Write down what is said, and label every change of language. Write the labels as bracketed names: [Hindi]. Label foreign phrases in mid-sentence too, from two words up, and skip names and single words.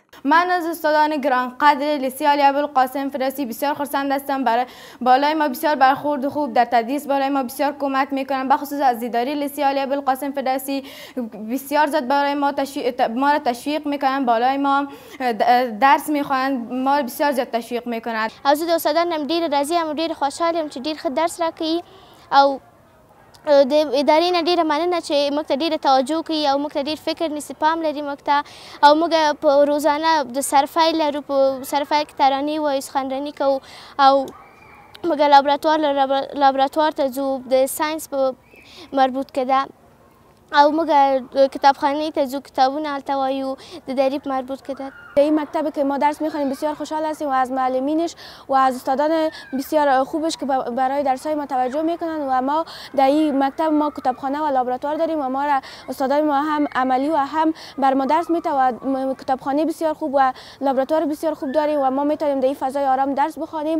[Persian] من از استادان گرانقدر لیسه علی ابوالقاسم فردوسی بسیار خرسند هستم. برای بالای ما بسیار برخورد خوب در تدریس بالای ما بسیار کمک میکنن. بخصوص از اداره لیسه علی ابوالقاسم فردوسی بسیار زیاد برای ما را تشویق میکنن. بالای ما درس میخوانند، ما بسیار زیاد تشویق میکنند. از استادانم [Pashto] ډیر راضی ام، ډیر خوشحالم چې ډیر ښه درس راکوي او د ادارې نه ډیره مننه چې موږ ته ډیره توجه کوي او موږ ته ډیر فکر نیسي، پام لري موږ ته، او موږ په روزانه د سرفای لرو، په سرفای کې ترانې وایو، سخنراني کوو او موږ لابراتوار ته ځو د ساینس په مربوط کې ده، او موږ کتابخانه ته ځو، کتابونه هلته وایو، د دری په مربوط کې ده. [Persian] در این مکتب که ما درس میخوانیم بسیار خوشحال هستیم و از معلمینش و از استادان بسیار خوبش که برای درسای ما توجه میکنن و ما در این مکتب ما کتابخانه و لابراتوار داریم و ما را استادان ما هم عملی و هم بر ما درس میده و کتابخانه بسیار خوب و لابراتوار بسیار خوب داریم و ما میتونیم در این فضای آرام درس بخوانیم.